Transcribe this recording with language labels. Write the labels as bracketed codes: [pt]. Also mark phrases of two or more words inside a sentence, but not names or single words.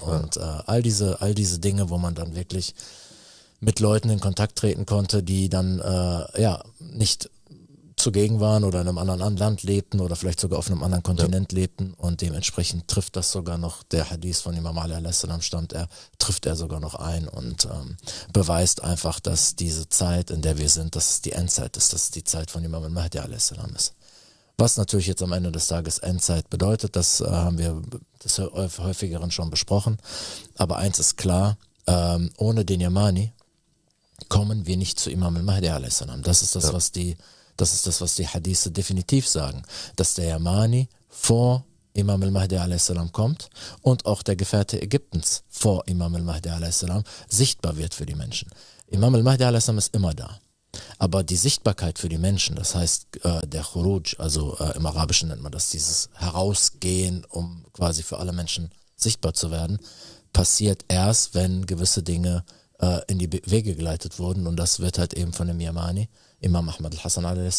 [de] Und all diese Dinge, wo man dann wirklich mit Leuten in Kontakt treten konnte, die dann nicht zugegen waren oder in einem anderen Land lebten oder vielleicht sogar auf einem anderen Kontinent lebten, und dementsprechend trifft das sogar noch, der Hadith von Imam Ali a.s. trifft er sogar noch ein und beweist einfach, dass diese Zeit, in der wir sind, dass es die Endzeit ist, dass es die Zeit von Imam al-Mahdi a.s. ist. Was natürlich jetzt am Ende des Tages Endzeit bedeutet, das haben wir des häufigeren schon besprochen. Aber eins ist klar, ohne den Yamani kommen wir nicht zu Imam al-Mahdi a.s. Das ist das, was die Das ist das, was die Hadithe definitiv sagen, dass der Yamani vor Imam al-Mahdi a.s. kommt und auch der Gefährte Ägyptens vor Imam al-Mahdi a.s. sichtbar wird für die Menschen. Imam al-Mahdi a.s. ist immer da. Aber die Sichtbarkeit für die Menschen, das heißt der Khuruj, also im Arabischen nennt man das, dieses Herausgehen, um quasi für alle Menschen sichtbar zu werden, passiert erst, wenn gewisse Dinge in die Wege geleitet wurden, und das wird halt eben von dem Yamani, Imam Ahmad al-Hassan a.s.